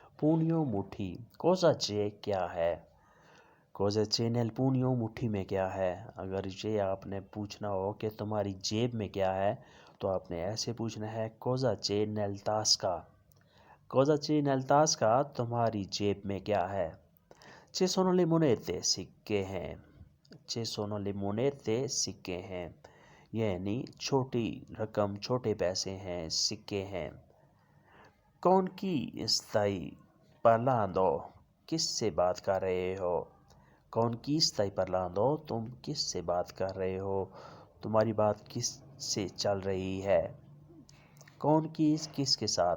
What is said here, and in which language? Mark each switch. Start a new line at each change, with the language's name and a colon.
Italian: pugno muठी। Cosa c'è क्या है? Cosa c'è nel pugno
Hindi: मुट्ठी में क्या है? अगर ये आपने पूछना हो कि तुम्हारी जेब में क्या है, तो आपने ऐसे पूछना है
Italian: cosa c'è nel tasca। Cosa c'è nel tasca?
Hindi: तुम्हारी जेब में क्या है?
Italian: Ci sono le monete,
Hindi: सिक्के हैं।
Italian: Ci sono le monete, सिक्के हैं।
Hindi: यानी छोटी रकम, छोटे पैसे हैं, सिक्के हैं। कौन की
Italian: stai parlando?
Hindi: किससे बात कर रहे हो? कौन की
Italian: stai parlando?
Hindi: तुम किससे बात कर रहे हो? तुम्हारी बात किस से चल रही है? कौन की किसके साथ?